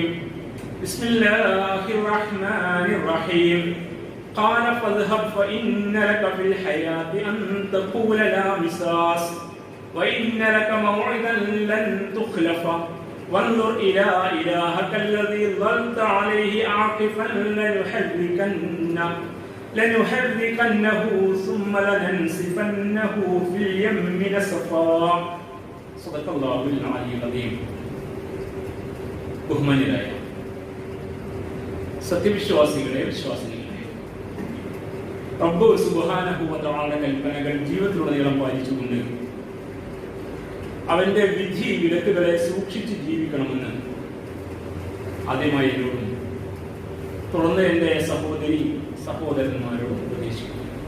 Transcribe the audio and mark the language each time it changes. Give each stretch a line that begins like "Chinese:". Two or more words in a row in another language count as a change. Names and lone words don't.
Arabic: بسم الله الرحمن الرحيم قال فاذهب فإن لك في الحياة أن تقول لا مساس وإن لك موعدا لن تخلفه وانظر إلى إلهك الذي ظلت عليه عاكفا لنحركنه ثم لننسفنه في اليم نسفا صدق الله العلي العظيم.
Malayalam: ബഹുമാന്യരായ സത്യവിശ്വാസികളെ വിശ്വാസികളെ, റബ്ബ്
Arabic: سبحانه وتعالى
Malayalam: കൽപ്പനകൾ ജീവിതത്തിലുടനീളം പാലിച്ചുകൊണ്ട് അവന്റെ വിധി വിലക്കുകളെ സൂക്ഷിച്ച് ജീവിക്കണമെന്ന് ആദ്യമായി എന്നോടും തുടർന്ന് എന്റെ സഹോദരന്മാരോടും ഉപദേശിക്കുന്നു.